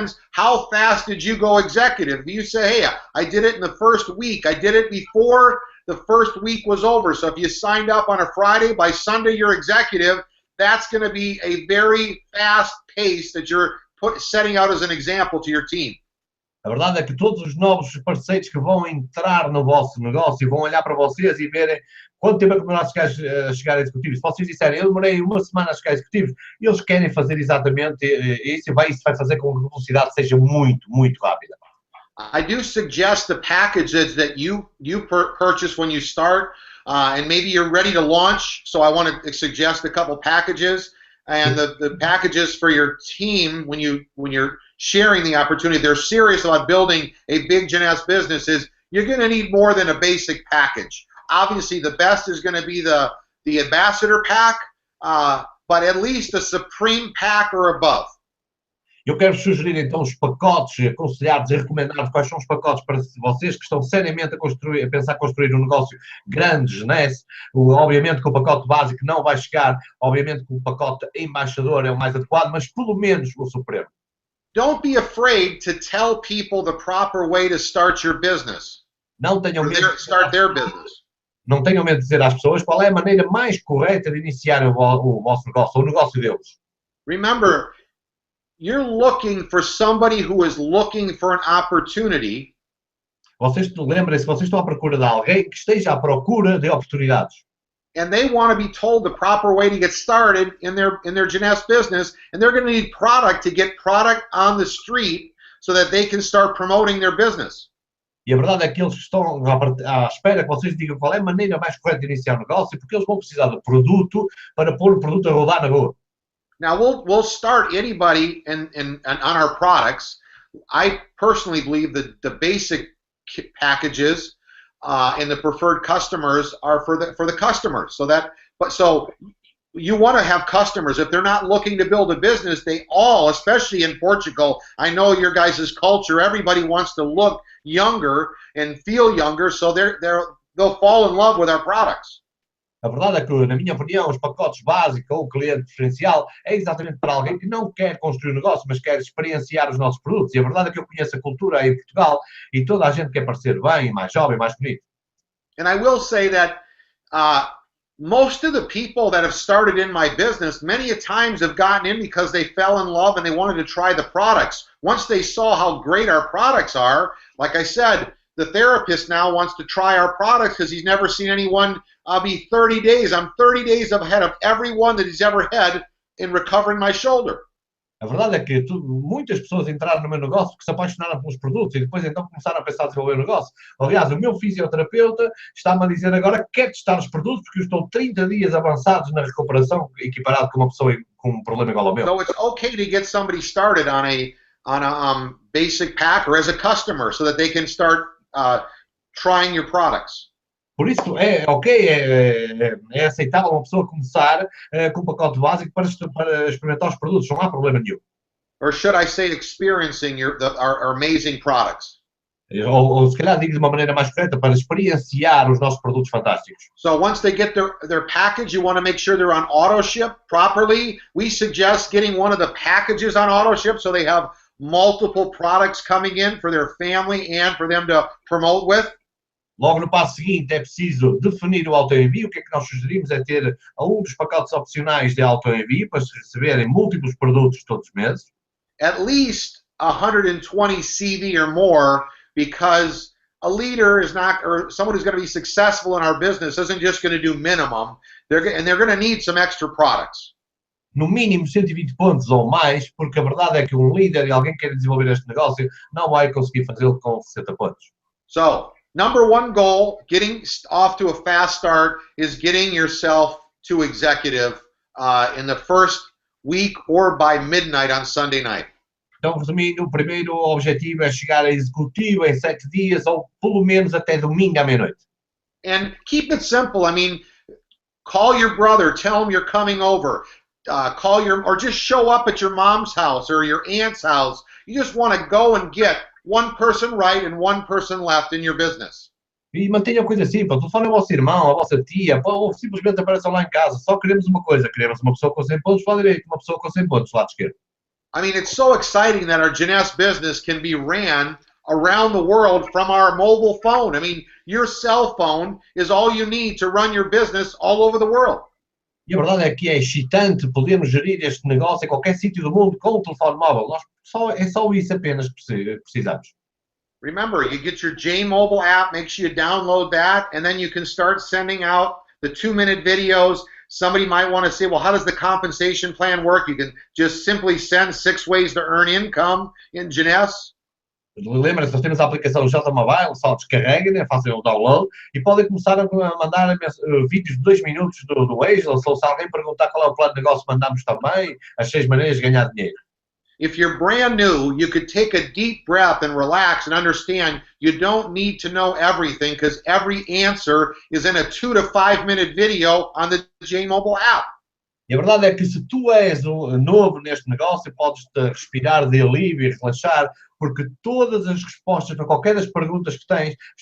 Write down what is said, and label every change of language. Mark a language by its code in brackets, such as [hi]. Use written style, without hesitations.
[en] How fast did you go executive? You say, hey, I did it in the first week. I did it before the first week was over. So if you signed up on a Friday, by Sunday you're executive. That's going to be a very fast pace that you're setting out as an example to your team. [pt] A verdade é que todos os novos parceiros que vão entrar no vosso negócio vão olhar para vocês e verem quanto tempo é que demoraste a chegar a executivos. Se vocês disserem, eu demorei uma semana a chegar a executivos, eles querem fazer exatamente isso e isso vai fazer com que a velocidade seja muito, muito rápida. [en] I do suggest the packages that you purchase when you start, and maybe you're ready to launch, so I want to suggest a couple packages. And the packages for your team, when you're sharing the opportunity, they're serious about building a big JEUNESSE business, is you're going to need more than a basic package. Obviously, the best is going to be the ambassador pack, but at least a supreme pack or above. [pt] Eu quero sugerir então os pacotes aconselhados e recomendados. Quais são os pacotes para vocês que estão seriamente a pensar construir um negócio grande, JEUNESSE? Obviamente que o pacote básico não vai chegar, obviamente que o pacote embaixador é o mais adequado, mas pelo menos o supremo. [en] Don't be afraid to tell people the proper way to start your business. [pt] Não tenham medo de [en] start their business. [pt] Não tenham medo de dizer às pessoas qual é a maneira mais correta de iniciar o vosso negócio, o negócio deles. [en] Remember, you're looking for somebody who is looking for an opportunity. [pt] Lembrem-se, vocês estão à procura de alguém que esteja à procura de oportunidades. [en] And they want to be told the proper way to get started in their JEUNESSE business, and they're going to need product to get product on the street so that they can start promoting their business. [pt] E a verdade é que eles estão à espera que vocês digam qual é a maneira mais correta de iniciar o negócio, porque eles vão precisar de produto para pôr o produto a rodar na rua. [en] Now we'll start anybody on our products. I personally believe that the basic packages and the preferred customers are for the customers. So you want to have customers. If they're not looking to build a business, they all, especially in Portugal, I know your guys' culture, everybody wants to look younger and feel younger, so they'll fall in love with our products. [pt] A verdade é que, na minha opinião, os pacotes básicos ou o cliente preferencial é exatamente para alguém que não quer construir um negócio, mas quer experienciar os nossos produtos. E a verdade é que eu conheço a cultura aí em Portugal e toda a gente quer parecer bem, mais jovem, mais bonito. [en] And I will say that most of the people that have started in my business many a times have gotten in because they fell in love and they wanted to try the products. Once they saw how great our products are, like I said, the therapist now wants to try our products because he's never seen anyone be 30 days. I'm 30 days ahead of everyone that he's ever had in recovering my shoulder. [pt] A verdade é que muitas pessoas entraram no meu negócio porque se apaixonaram pelos produtos e depois então começaram a pensar em desenvolver o negócio. Aliás, o meu fisioterapeuta está-me a dizer agora que quer testar os produtos porque eu estou 30 dias avançados na recuperação, equiparado com uma pessoa com um problema igual ao meu. [en] So it's okay to get somebody started on a basic pack or as a customer so that they can start trying your products. [pt] Por isso é ok, é aceitável uma pessoa começar com um pacote básico para experimentar os produtos, não há problema nenhum. [en] Or should I say experiencing our amazing products? [pt] Ou se calhar digo de uma maneira mais correta, para experienciar os nossos produtos fantásticos. [en] So once they get their package, you want to make sure they're on auto ship properly. We suggest getting one of the packages on auto ship so they have multiple products coming in for their family and for them to promote with. [pt] Logo no passo seguinte é preciso definir o autoenvio. O que é que nós sugerimos é ter um dos pacotes opcionais de autoenvio para se receberem múltiplos produtos todos os meses. [en] At least 120 CV or more, because a leader is not, or someone who's going to be successful in our business isn't just going to do minimum. They're going to need some extra products. [pt] No mínimo 120 pontos ou mais, porque a verdade é que um líder e alguém que quer desenvolver este negócio não vai conseguir fazê-lo com 60 pontos. [en] So, number one goal, getting off to a fast start, is getting yourself to executive in the first week or by midnight on Sunday night. [pt] Então, resumindo, o primeiro objetivo é chegar a executivo em 7 dias ou pelo menos até domingo à meia-noite. [en] And keep it simple. I mean, call your brother, tell him you're coming over. Or just show up at your mom's house or your aunt's house. You just want to go and get one person right and one person left in your business. [pt] E mantenha a coisa simples. Telefone ao vosso irmão, à vossa tia, ou simplesmente apareçam lá em casa. Só queremos uma coisa. Queremos uma pessoa com 100 pontos do lado direito, uma pessoa com 100 pontos do lado esquerdo. [en] I mean, it's so exciting that our JEUNESSE business can be ran around the world from our mobile phone. I mean, your cell phone is all you need to run your business all over the world. [pt] E a verdade é que é excitante podermos gerir este negócio em qualquer sítio do mundo com o telefone móvel. É só isso apenas que precisamos. [en] Remember, you get your J-Mobile app, make sure you download that, and then you can start sending out the 2-minute videos. Somebody might want to say, well, how does the compensation plan work? You can just simply send 6 ways to earn income in JEUNESSE. [pt] Lembra-se, nós temos a aplicação J-Mobile, só descarreguem, fazem o download e podem começar a mandar vídeos de 2 minutos do Waze, ou se alguém perguntar qual é o plano de negócio, mandamos também as 6 maneiras de ganhar dinheiro. [en] If you're brand new, you could take a deep breath and relax and understand you don't need to know everything because every answer is in a 2 to 5 minute video on the J-Mobile app. [pt] E a verdade é que se tu és novo neste negócio, podes-te respirar de alívio e relaxar, porque todas as respostas para qualquer das perguntas que tens...